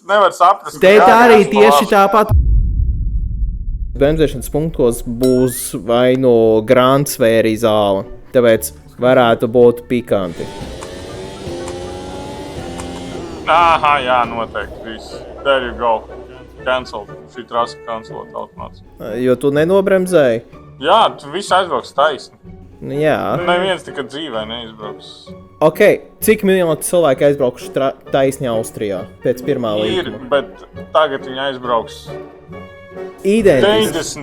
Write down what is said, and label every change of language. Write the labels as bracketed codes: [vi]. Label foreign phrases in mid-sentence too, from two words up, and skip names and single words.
[lv] nevar saprast. Te arī tieši tāpat. Bremzēšanas punktos būs vai no grants vai arī zāle. Tāpēc varētu būt pikanti. Aha, jā, noteikti. Viss. [en] There you go. Cancel. [lv] Šī trasa cancelot automātiski. Jo tu nenobremzēji? Jā, tu viss aizbrauks taisni. Jā. Neviens tikai dzīvē neizbrauks. Ok, cik miljoni cilvēki aizbraukuši taisni Austrijā pēc pirmā Ir, līkuma? bet tagad viņi aizbrauks Identiski.